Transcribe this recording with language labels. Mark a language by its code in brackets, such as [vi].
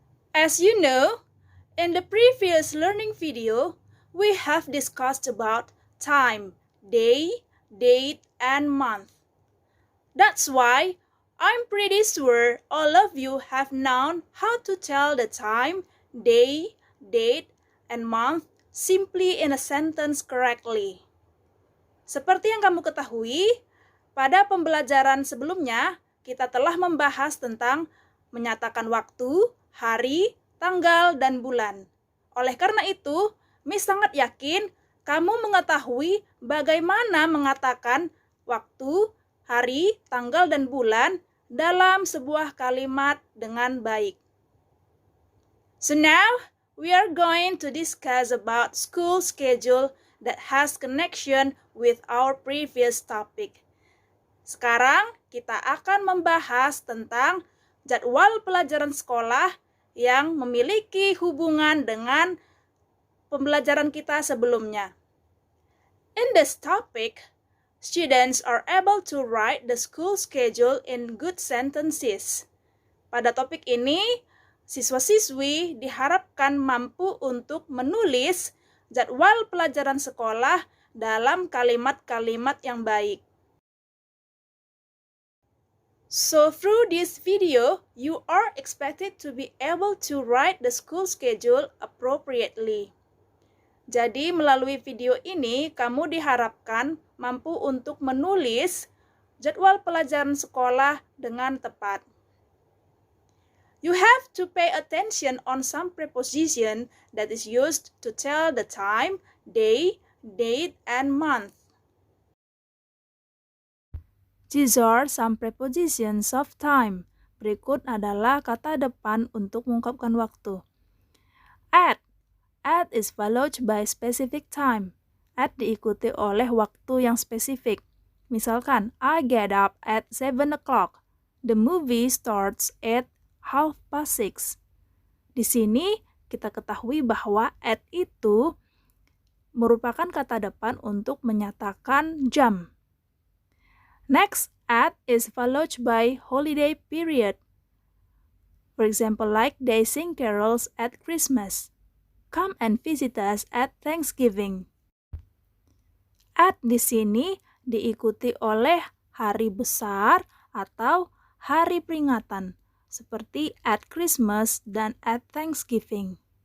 [en] As you know, in the previous learning video, we have discussed about time, day, date, and month. That's why I'm pretty sure all of you have known how to tell the time, day, date, and month simply in a sentence correctly. [id] Seperti yang kamu ketahui, pada pembelajaran sebelumnya, kita telah membahas tentang menyatakan waktu, hari, tanggal, dan bulan. Oleh karena itu, Miss sangat yakin kamu mengetahui bagaimana mengatakan waktu, hari, tanggal, dan bulan dalam sebuah kalimat dengan baik. [en] So now, we are going to discuss about school schedule that has connection with our previous topic. [id] Sekarang, kita akan membahas tentang jadwal pelajaran sekolah yang memiliki hubungan dengan pembelajaran kita sebelumnya. [en] In this topic, students are able to write the school schedule in good sentences. [id] Pada topik ini, siswa-siswi diharapkan mampu untuk menulis jadwal pelajaran sekolah dalam kalimat-kalimat yang baik. [en] So through this video, you are expected to be able to write the school schedule appropriately. [id] Jadi melalui video ini, kamu diharapkan mampu untuk menulis jadwal pelajaran sekolah dengan tepat. [en] You have to pay attention on some preposition that is used to tell the time, day, date, and month. These are some prepositions of time. [id] Berikut adalah kata depan untuk mengungkapkan waktu. [en] At. At is followed by specific time. [id] At diikuti oleh waktu yang spesifik. Misalkan, [en] I get up at 7 o'clock. The movie starts at 6:30. [id] Di sini kita ketahui bahwa at itu merupakan kata depan untuk menyatakan jam. [en] Next, at is followed by holiday period. For example, like they sing carols at Christmas. Come and visit us at Thanksgiving. [id] At di sini diikuti oleh hari besar atau hari peringatan, seperti [en] at Christmas [id] dan [en] at Thanksgiving.